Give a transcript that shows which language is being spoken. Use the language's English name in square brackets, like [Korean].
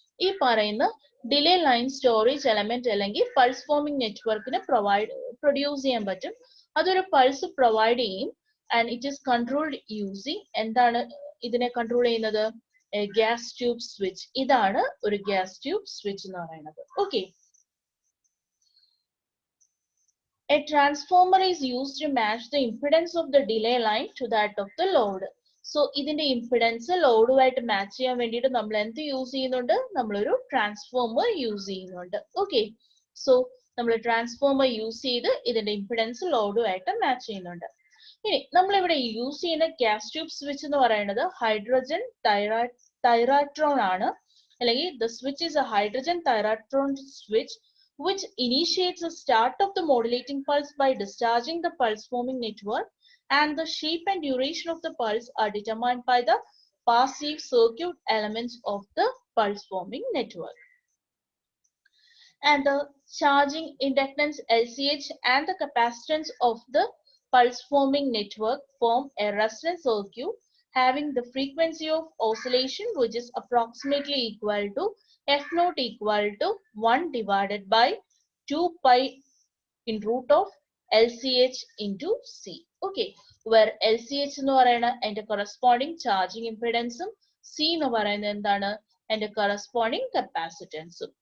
[Malayalam] ഈ പറയുന്ന delay line storage element അല്ലെങ്കിൽ പൾസ് ഫോമിംഗ് നെറ്റ്വർക്കിന് പ്രൊഡ്യൂസ് ചെയ്യാൻ പറ്റും. അതൊരു പൾസ് പ്രൊവൈഡ് ചെയ്യും. [English] and it is controlled using, [Malayalam] എന്താണ് ഇതിനെ കൺട്രോൾ ചെയ്യുന്നത്? Gas tube switch. ഇതാണ് ഒരു ഗ്യാസ് ട്യൂബ് സ്വിച്ച് എന്ന് പറയുന്നത്. [English] Okay, a transformer is used to match the impedance of the delay line to that of the load. [Malayalam] So ഇതിന്റെ impedance ലോഡുമായിട്ട് match ചെയ്യാൻ വേണ്ടിയിട്ട് നമ്മൾ എന്ത് യൂസ് ചെയ്യുന്നുണ്ട്? നമ്മളൊരു ട്രാൻസ്ഫോമർ യൂസ് ചെയ്യുന്നുണ്ട്. ഓക്കെ, സോ നമ്മൾ ട്രാൻസ്ഫോമർ യൂസ് ചെയ്ത് ഇതിന്റെ ഇംപിഡൻസ് ലോഡുമായിട്ട് മാച്ച് ചെയ്യുന്നുണ്ട്. ഇനി നമ്മളിവിടെ യൂസ് ചെയ്യുന്ന ഗ്യാസ് ട്യൂബ് സ്വിച്ച് എന്ന് പറയുന്നത് ഹൈഡ്രജൻ തൈറാട്രോൺ ആണ്. [English] അല്ലെങ്കിൽ the switch is a hydrogen thyratron switch which initiates the start of the modulating pulse by discharging the pulse forming network, and the shape and duration of the pulse are determined by the passive circuit elements of the pulse forming network. And the charging inductance LCH and the capacitance of the pulse forming network form a resonance circuit having the frequency of oscillation which is approximately equal to F naught equal to 1 divided by 2 pi in root of LCH into C. [Malayalam] Okay, where LCH എന്ന് പറയുന്ന അതിന്റെ [English] corresponding charging impedance [Malayalam] ഉം C എന്ന് പറയുന്നത് എന്താണ്? അതിന്റെ corresponding capacitance ഉം.